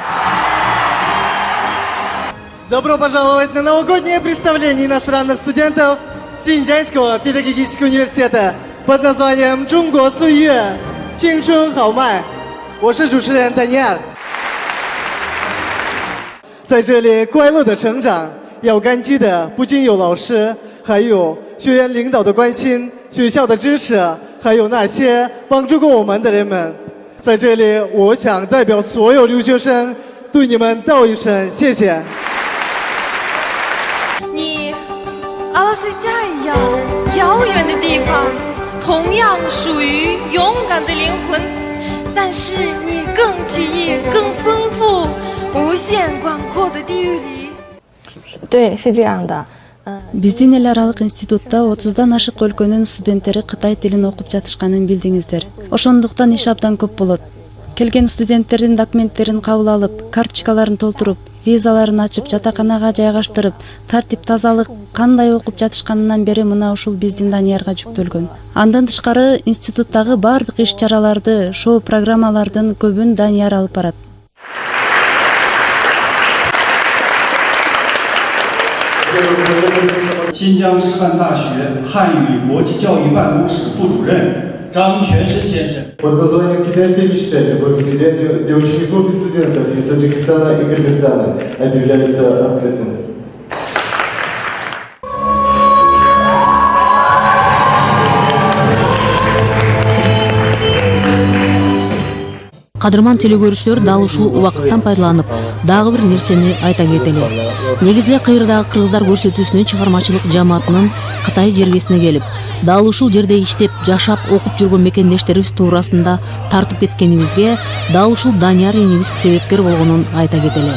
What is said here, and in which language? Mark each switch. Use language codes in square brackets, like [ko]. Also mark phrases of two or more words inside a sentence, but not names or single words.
[ru] Добро пожаловать на новогоднее представление иностранных студентов Синьцзянского педагогического университета под названием «Чунго Суюэ. [zh] 青春豪迈». 我是主持人 Данияр。在这里快乐的成长，要感激的不仅有老师，还有学院领导的关心、学校的支持，还有那些帮助过我们的人们。在这里，我想代表所有留学生对你们道一声谢谢。你，阿拉斯加一样遥远的地方，同样属于勇敢的灵魂，但是你更奇异、更丰富、无限广阔的地域里。对，是这样的。 [ky] Биздин эл аралык институтта 30дан ашык өлкөнүн студенттери Кытай тилин окуп жатышканын билдиңиздер. Ошондуктан иш абдан көп болот. Келген студенттердин документтерин кабыл алып, карточкаларын толтуруп, визаларын ачып, жатаканага жайгаштырып, тартип, тазалык кандай окуп жатышканынан бери мына ушул биздин Даниярга жүктөлгөн. Андан тышкары институттагы бардык иш-чараларды, шоу программалардын көбүн Данияр алып барат. [zh] 新疆师范大学汉语国际教育办公室副主任张全生先生。 [ru] Под названием «Китайское мечтание» в университете для учеников и студентов из Таджикистана и Кыргызстана объявляется открытым. [ky] Кадырман телегөрүүчүлөр дал ушул убакыттан пайдаланып, дагы бир нерсени айта кетели. Негизде кыйырдагы кыргыздар көрсөтүүсүнүн чыгармачылык жамаатынын Кытай жергесине келип, дал ушул жерде иштеп, жашап, окуп жүргөн мекендештерибиз туурасында тартып кеткенибизге дал ушул Данияр энебиз себепкер болгонун айта кетели.